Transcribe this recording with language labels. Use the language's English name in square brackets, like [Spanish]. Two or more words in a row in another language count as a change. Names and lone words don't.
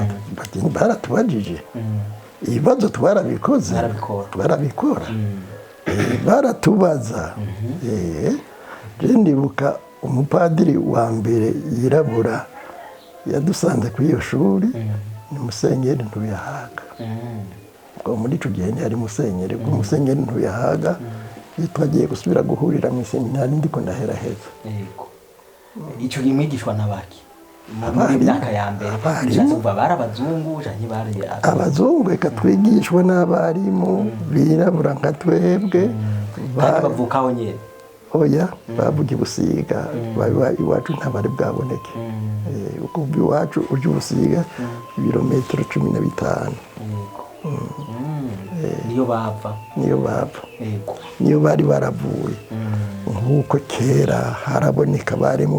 [Rundi] baratubajije ibibazo twarabikoze barabikora baratubaza ndibuka umupadiri wa mbere yirabura yadusanze kuri iyo shuri ni Musenyeri Ntuyahaga ubwo muri icyo gihe ntiyari Musenyeri ubwo Musenyeri Ntuyahaga twagiye gusubira guhurira mu iseminari ndiko ndaheraheza icyo gihe mwigishwa n'abaki muri myaka ya mbere cyangwa bari abazungu cyangwa bari abazungu reka twigishwa n'abarimu birabura nka twebwe bavukaho nyine oya bavuga Busiga iwacu ntabari bwaboneke uko iwacu uje Busiga ibirometero 15 niyo bava niyo bari baravuye nk'uko kera haraboneka barimo